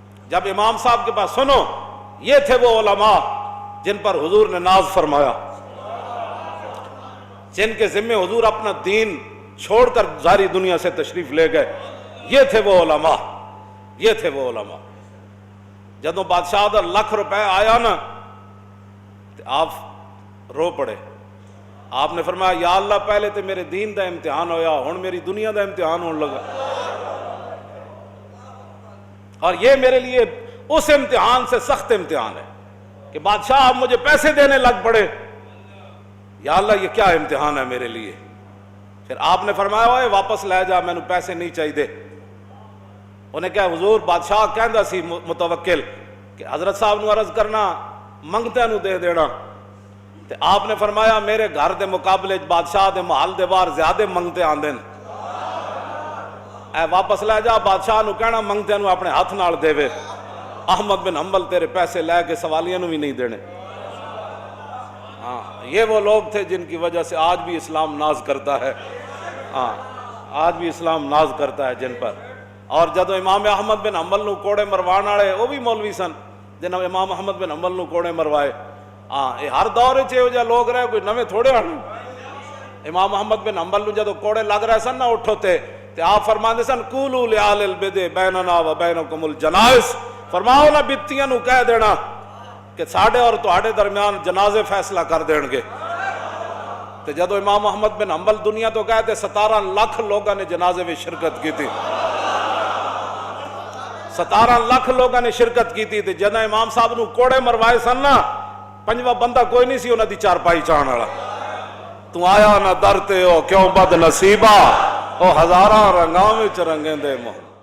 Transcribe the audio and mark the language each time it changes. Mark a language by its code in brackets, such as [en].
[ur] جب امام صاحب کے پاس سنو, یہ تھے وہ علماء جن پر حضور نے ناز فرمایا, جن کے ذمے حضور اپنا دین چھوڑ کر ساری دنیا سے تشریف لے گئے. یہ تھے وہ علماء, یہ تھے وہ علماء. [pa] جدوں بادشاہ دا 1 لاکھ روپے آیا نا تو آپ رو پڑے. [ur] آپ نے فرمایا یا اللہ [pa] پہلے تو میرے دین دا امتحان ہویا, ہن میری دنیا دا امتحان ہونے لگا, [ur] اور یہ میرے لیے اس امتحان سے سخت امتحان ہے کہ بادشاہ آپ مجھے پیسے دینے لگ پڑے. یا اللہ یہ کیا امتحان ہے میرے لیے. پھر آپ نے فرمایا اوے واپس لے جا, میں نے پیسے نہیں چاہیے. [pa] انہیں کہا حضور بادشاہ کہندا سی متوکل کہ حضرت صاحب نو عرض کرنا منگتے نو دے دینا. تے آپ نے فرمایا میرے گھر دے مقابلے بادشاہ دے محل دے باہر زیادہ منگتے آندے, اے واپس لے جا. بادشاہ نو کہنا منگتے نو اپنے ہاتھ نال دے وے. [ur] احمد بن حنبل [pa] تیرے پیسے لے کے سوالیاں نو بھی نہیں دینے. [ur] ہاں یہ وہ لوگ تھے جن کی وجہ سے آج بھی اسلام ناز کرتا ہے. ہاں آج بھی اسلام ناز کرتا ہے جن پر. [pa] اور جدو امام احمد بن حنبل نو کوڑے مروان والے وہ بھی مولوی سن جنہوں امام احمد بن حنبل نو کوڑے مروائے. ہاں یہ ہر دور چ لوگ رہے, کوئی نویں تھوڑے آنے. امام احمد بن حنبل نو جدو کوڑے لگ رہے سن نہ اٹھو تے آپ فرماندے سن [ar] قولوا لأہل البدع بیننا و بینکم الجنائز, [pa] فرماؤ نا بتیاں نو کہہ دینا کہ ساڈے اور تہاڈے درمیان جنازے فیصلہ کر دین گے. تے جدو امام احمد بن حنبل دنیا تو گئے تے [ur] 17 لاکھ لوگوں نے جنازے میں شرکت کی تھی. 17 لاکھ لوگوں نے شرکت کی تھی. [pa] تے جدو امام صاحب نو کوڑے مروائے سن نا 5واں بندہ کوئی نہیں سی انہاں دی چارپائی چاہن والا. تو آیا نہ درتے ہو کیوں بد نصیبہ, او ہزاراں رنگاں وچ رنگیں دے مو.